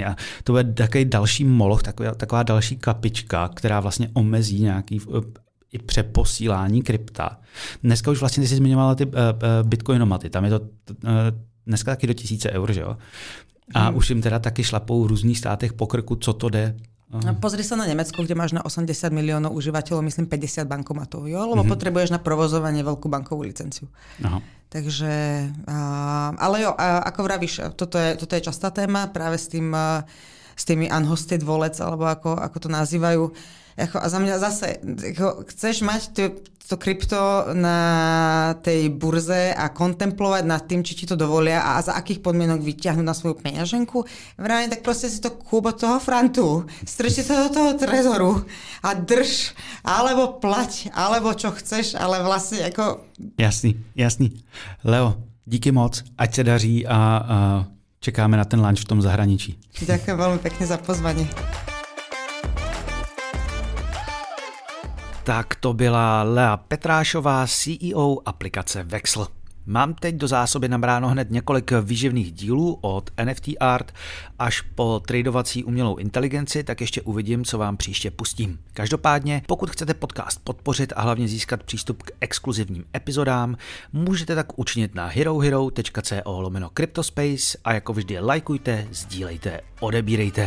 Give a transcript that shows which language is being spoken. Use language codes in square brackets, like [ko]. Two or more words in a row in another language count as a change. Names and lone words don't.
[cs] A to bude takový další moloch, taková další kapička, která vlastně omezí nějaký i přeposílání krypta. Dneska už vlastně ty jsi zmiňovala ty bitcoinomaty, tam je to dneska taky do 1000 eur, že jo? A už jim teda taky šlapou v různých státech po krku, co to jde. [sk] Pozri sa na Nemecko, kde máš na 80 miliónov užívateľov, myslím 50 bankomatov, jo? Lebo potrebuješ na provozovanie veľkú bankovú licenciu. Aha. Takže, ale jo, ako vravíš, toto je častá téma práve s tými [en] unhosted wallets, [sk] alebo ako to nazývajú. A za mňa zase, chceš mať to krypto na tej burze a kontemplovať nad tým, či ti to dovolia a za akých podmienok vyťahnuť na svoju peňaženku, vrajme, tak proste si to kúp od toho frantu, strči to do toho trezoru a drž, alebo plať, alebo čo chceš, ale vlastne ako... [cs] Jasný. Leo, díky moc, ať se daří a čekáme na ten lunch v tom zahraničí. [sk] Ďakujem veľmi pekne za pozvanie. [cs] Tak to byla Lea Petrášová, CEO aplikace Vexl. Mám teď do zásoby nabráno hned několik výživných dílů od NFT Art až po tradovací umělou inteligenci, tak ještě uvidím, co vám příště pustím. Každopádně, pokud chcete podcast podpořit a hlavně získat přístup k exkluzivním epizodám, můžete tak učinit na herohero.co/cryptospace a jako vždy lajkujte, sdílejte, odebírejte.